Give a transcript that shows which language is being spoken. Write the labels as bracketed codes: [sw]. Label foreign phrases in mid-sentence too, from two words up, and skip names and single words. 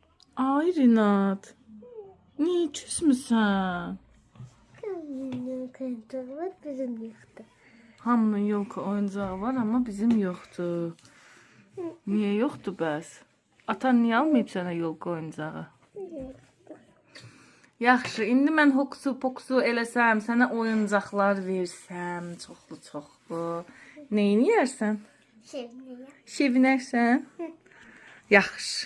[az] Ay Rinat. Niye küsmüsən? [tr] Bizim yoktu. Hamının yolka oyuncağı var ama bizim yoktu. [az] Niye yoktu bəs? Atan niye almayıb sənə yolka oyuncağı? Yaxşı, indi mən hoksu poksu eləsəm, sənə oyuncaqlar versəm, çoxlu. Neyini yersən? [tr] Şimdi [az] Şevinərsən? Yaxşı.